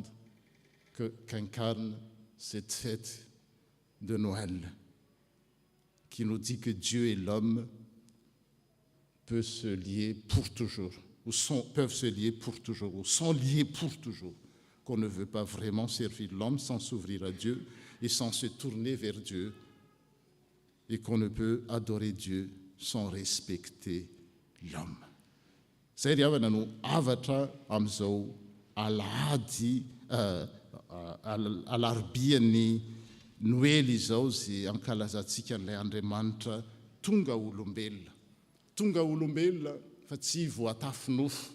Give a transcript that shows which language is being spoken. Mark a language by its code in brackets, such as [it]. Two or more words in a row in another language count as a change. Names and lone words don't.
[fr] qu'incarne cette fête de Noël, qui nous dit que Dieu et l'homme peuvent se lier pour toujours, peuvent se lier pour toujours, ou sont liés pour toujours, qu'on ne veut pas vraiment servir l'homme sans s'ouvrir à Dieu et sans se tourner vers Dieu, et qu'on ne peut adorer Dieu sans respecter l'homme. [mg] Zay ry havana no avatra amin'izao alahady alarobia-ny Noely izao zay ankalazantsika n'ilay Andriamanitra tonga olombelona fa tsy voatafinofo.